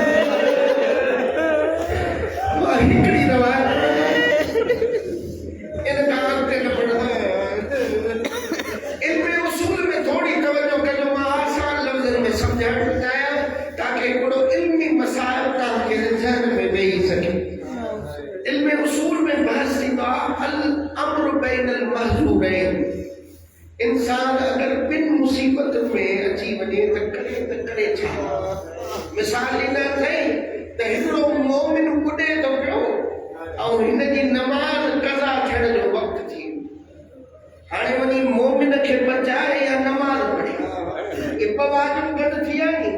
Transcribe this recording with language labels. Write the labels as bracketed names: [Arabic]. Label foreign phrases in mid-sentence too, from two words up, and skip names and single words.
[Sindhi] मां हिकिड़ी रवायत इन खां अॻिते न पढ़ंदो। इल्म उसूल में थोड़ी तवज्जो कजो। मां आसान लफ़्ज़नि में सम्झाइण थो चाहियां ताकि हिकिड़ो इल्मी मसाइल तव्हांखे ज़हन में वेही सघे। इल्म उसूल में बहस थींदो आहे [Arabic] الأمر بين المحذورين. [Sindhi] इंसान अगर बिन मुसीबत में अची वञे त करे छा। मिसाल ॾींदा अथई त हिकिड़ो मोमिन ॿुॾे थो पियो ऐं हिन जी नमाज़ क़ज़ा थियण जो वक़्तु थी वियो। हाणे वञी मोमिन खे बचाए या नमाज़ पढ़े, इहे ॿ वाजिब गॾु थी विया नी।